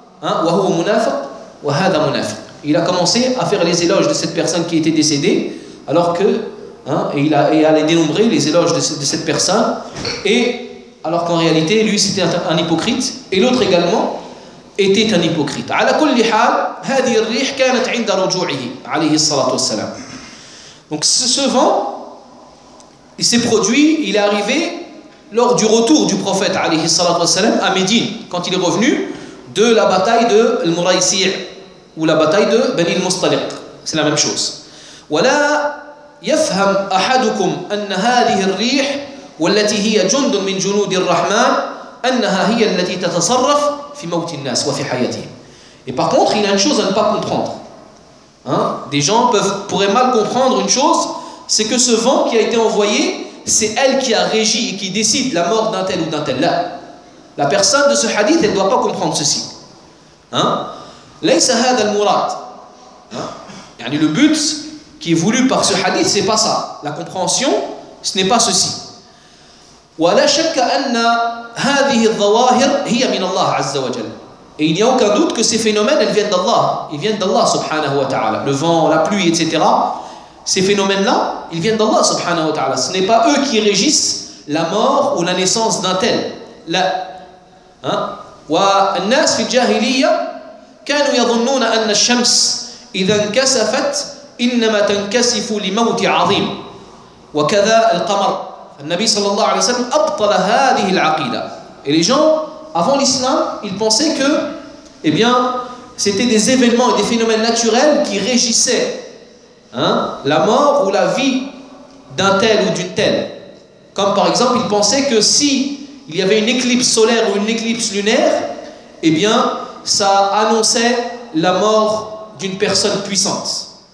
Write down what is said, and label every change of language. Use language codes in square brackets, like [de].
[fr] Hein, [ar] wa huwa munafiq wa hadha munafiq. [fr] Il a commencé à faire les éloges de cette personne qui était décédée, alors que hein, et à les dénombrer, les éloges de cette personne, et alors qu'en réalité lui c'était un hypocrite, et l'autre également était un hypocrite. [ar] على كل حال هذه الريح كانت عند رجوعه عليه الصلاة والسلام. [fr] Donc ce vent, il s'est produit, il est arrivé lors du retour du prophète عليه الصلاة والسلام à Médine, quand il est revenu de la bataille de Al-Muraysir ou la bataille de Bani al-Mustaliq. C'est la même chose. [ar] ولا يفهم أحدكم أن هذه الريح والتي هي جند من جنود الرحمن أنها هي التي تتصرف في موت الناس وفي حياتهم. [fr] Et par contre, il y a une chose à ne pas comprendre. Hein? Des gens pourraient mal comprendre une chose, c'est que ce vent qui a été envoyé, c'est elle qui a régi et qui décide la mort d'un tel ou d'un tel. Là, la personne de ce hadith, elle ne doit pas comprendre ceci. [ar] Hein? ليس هذا المراد. يعني [fr] le but qui est voulu par ce hadith, c'est pas ça. La compréhension, ce n'est pas ceci. [ar] ولا شك أن هذه الظواهر هي من الله عز وجل. [fr] Et il n'y a aucun doute que ces phénomènes, elles viennent d'Allah. Ils viennent d'Allah subhanahu wa ta'ala. Le vent, la pluie, etc. Ces phénomènes-là, ils viennent d'Allah subhanahu wa ta'ala. Ce n'est pas eux qui régissent la mort ou la naissance d'un tel. Là. Hein? [ar] والناس في الجاهلية كانوا يظنون أن الشمس إذا انكسفت إنما تنكسف لموت عظيم وكذا القمر. النبي صلى الله عليه وسلم أبطل هذه العقيدة. [fr] Et les gens avant l'islam, ils pensaient que, eh bien, c'était des événements et des phénomènes naturels qui régissaient, hein, la mort ou la vie d'un tel ou d'une telle. Comme par exemple, ils pensaient que si il y avait une éclipse solaire ou une éclipse lunaire, eh bien ça annonçait la mort d'une personne puissante.